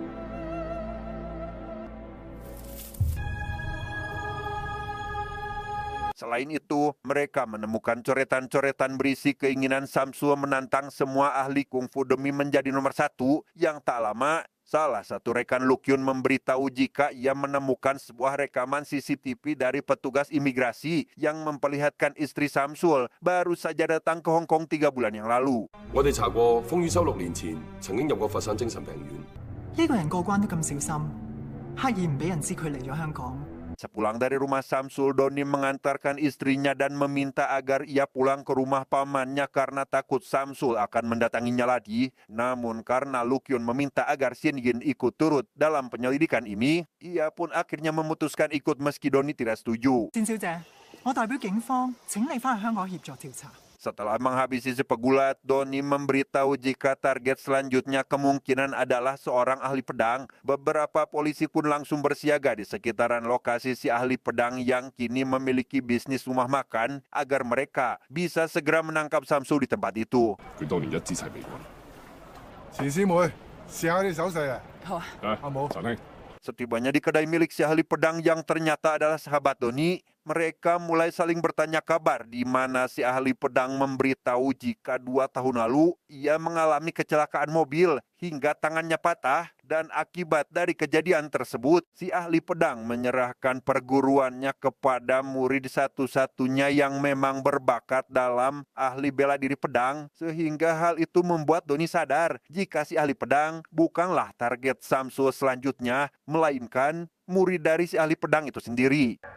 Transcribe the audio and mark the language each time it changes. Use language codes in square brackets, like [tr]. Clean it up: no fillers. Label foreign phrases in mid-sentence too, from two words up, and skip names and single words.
[id] Selain itu, mereka menemukan coretan-coretan berisi keinginan Samsul menantang semua ahli kungfu demi menjadi nomor satu. Yang tak lama, salah satu rekan Lukyun memberitahu jika ia menemukan sebuah rekaman CCTV dari petugas imigrasi yang memperlihatkan istri Samsul baru saja datang ke Hong Kong 3 bulan yang lalu. [yue] 我哋查過風雨修6年前曾經入過佛山精神病院。呢個人過關都咁小心，刻意唔俾人知佢嚟咗香港。 [id] Sepulang dari rumah Samsul, Doni mengantarkan istrinya dan meminta agar ia pulang ke rumah pamannya karena takut Samsul akan mendatanginya lagi. Namun karena Lukyun meminta agar Shin Yin ikut turut dalam penyelidikan ini, ia pun akhirnya memutuskan ikut meski Doni tidak setuju. [yue] 戰小姐，我代表警方請你翻去香港協助調查。 [id] Setelah menghabisi sepegulat, Doni memberitahu jika target selanjutnya kemungkinan adalah seorang ahli pedang. Beberapa polisi pun langsung bersiaga di sekitaran lokasi si ahli pedang yang kini memiliki bisnis rumah makan agar mereka bisa segera menangkap Samsul di tempat itu. [yue] 佢當年一支齊被棍。錢師妹，試下啲手勢啊！好啊，阿冇。陳兄， [id] Setibanya di kedai milik si ahli pedang yang ternyata adalah sahabat Doni, mereka mulai saling bertanya kabar di mana si ahli pedang memberitahu jika 2 tahun lalu ia mengalami kecelakaan mobil hingga tangannya patah, dan akibat dari kejadian tersebut si ahli pedang menyerahkan perguruannya kepada murid satu-satunya yang memang berbakat dalam ahli bela diri pedang, sehingga hal itu membuat Doni sadar jika si ahli pedang bukanlah target Samsul selanjutnya, melainkan murid dari si ahli pedang itu sendiri.